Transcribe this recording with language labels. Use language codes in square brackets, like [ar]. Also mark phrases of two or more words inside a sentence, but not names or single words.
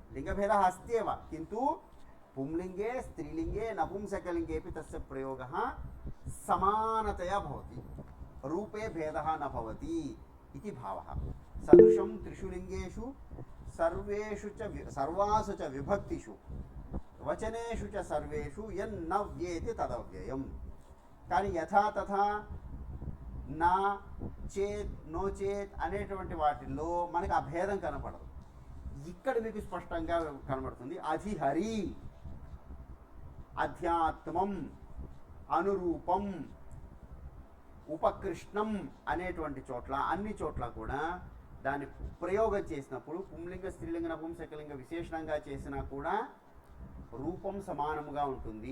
[sa] लिङ्गभेदः अस्ति एव, किन्तु पुंलिङ्गे स्त्रीलिङ्गे नपुंसकलिङ्गेपि तस्य प्रयोगः समानतया भवति, रूपे भेदः न भवति इति भावः। सदृशं त्रिषु लिङ्गेषु सर्वासु च विभक्तिषु वचनेषु च सर्वेषु यन्न व्येति तदव्ययम्। [te] కానీ [sa] యథా తథా నా చేత్ నో చేత్ [te] అనేటువంటి వాటిల్లో మనకి ఆ భేదం కనపడదు. ఇక్కడ మీకు స్పష్టంగా కనబడుతుంది. అధిహరి, అధ్యాత్మం, అనురూపం, ఉపకృష్ణం అనేటువంటి చోట్ల అన్ని చోట్ల కూడా దాన్ని ప్రయోగం చేసినప్పుడు పుంలింగ స్త్రీలింగ నపుంసకలింగ విశేషణంగా చేసినా కూడా రూపం సమానముగా ఉంటుంది.